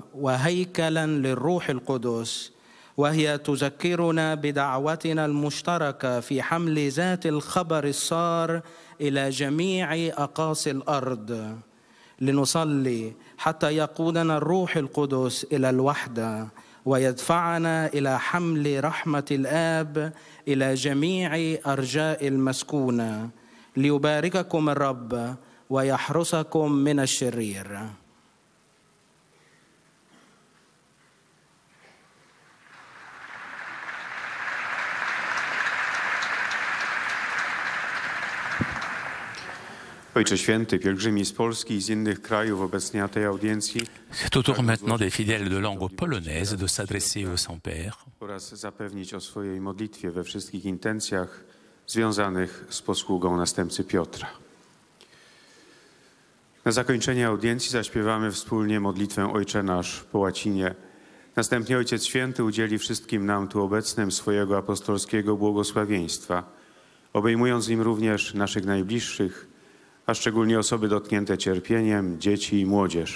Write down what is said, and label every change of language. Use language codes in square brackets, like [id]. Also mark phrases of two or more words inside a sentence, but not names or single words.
[ar] وهيكلا للروح القدس، وهي تذكرنا بدعوتنا المشتركة في حمل ذات الخبر السار إلى جميع أقاصي الأرض، لنصلي حتى يقودنا الروح القدس إلى الوحدة ويدفعنا إلى حمل رحمة الآب إلى جميع أرجاء المسكونة. ليبارككم الرب ويحرسكم من الشرير. [pl] Ojcze Święty, pielgrzymi z Polski i z innych krajów obecnie na tej audiencji. [fr] C'est au tour maintenant des fidèles de langue polonaise de s'adresser au Saint-Père. [pl] Oraz zapewnić o swojej modlitwie we wszystkich intencjach związanych z posługą następcy Piotra. Na zakończenie audiencji zaśpiewamy wspólnie modlitwę Ojcze Nasz po łacinie. Następnie Ojciec Święty udzieli wszystkim nam tu obecnym swojego apostolskiego błogosławieństwa, obejmując im również naszych najbliższych, a szczególnie osoby dotknięte cierpieniem, dzieci i młodzież.